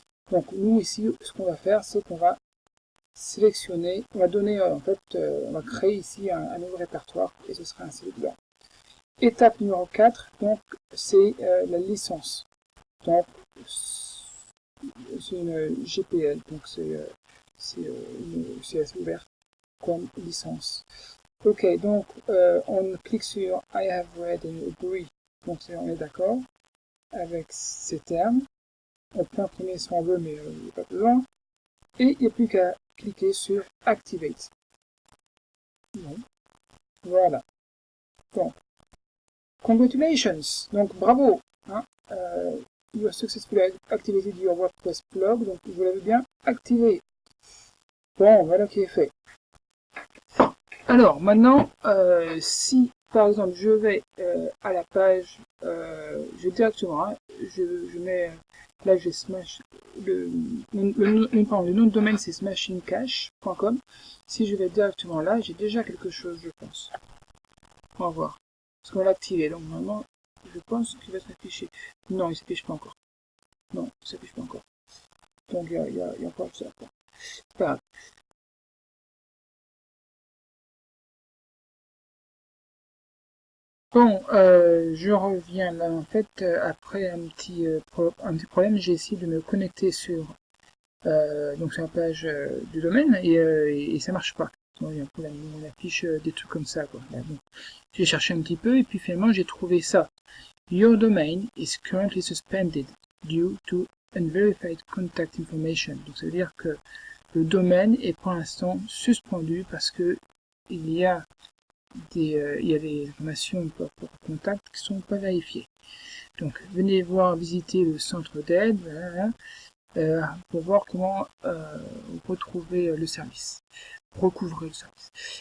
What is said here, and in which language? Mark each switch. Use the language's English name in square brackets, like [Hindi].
[French] Donc nous ici, ce qu'on va faire, c'est qu'on va sélectionner, on va donner en fait, on va créer ici un nouveau répertoire et ce sera un CV blanc. Étape numéro 4, donc c'est la licence. Donc c'est une GPL, donc c'est assez ouvert comme licence. Ok, donc on clique sur [English] I have read and agree. [French] Donc on est d'accord avec ces termes. On peut imprimer si on veut, mais il n'y a pas besoin. Et il n'y a plus qu'à cliquer sur Activate. Bon. Voilà. Donc, congratulations. Donc, bravo. Hein, [English] You have successfully activated your WordPress blog. [French] Donc vous l'avez bien activé. Bon, voilà qui est fait. Alors maintenant, si par exemple je vais à la page, je directement, hein, je mets, là j'ai smash, le nom de domaine c'est smashingcache.com. Si je vais directement là, j'ai déjà quelque chose, je pense. On va voir. Parce qu'on l'a activé, donc normalement, je pense qu'il va s'afficher. Non, il ne s'affiche pas encore. Non, il ne s'affiche pas encore. Donc il y a encore ça. C'est pas grave. Bon, je reviens là en fait après un petit problème. J'ai essayé de me connecter sur donc sur la page du domaine et ça marche pas. Bon, il y a un problème, on affiche des trucs comme ça quoi. Là, bon. J'ai cherché un petit peu et puis finalement j'ai trouvé ça. [English] Your domain is currently suspended due to unverified contact information. [French] Donc ça veut dire que le domaine est pour l'instant suspendu parce que il y a des informations pour contact qui sont pas vérifiées. Donc venez visiter le centre d'aide pour voir comment retrouver le service, recouvrer le service.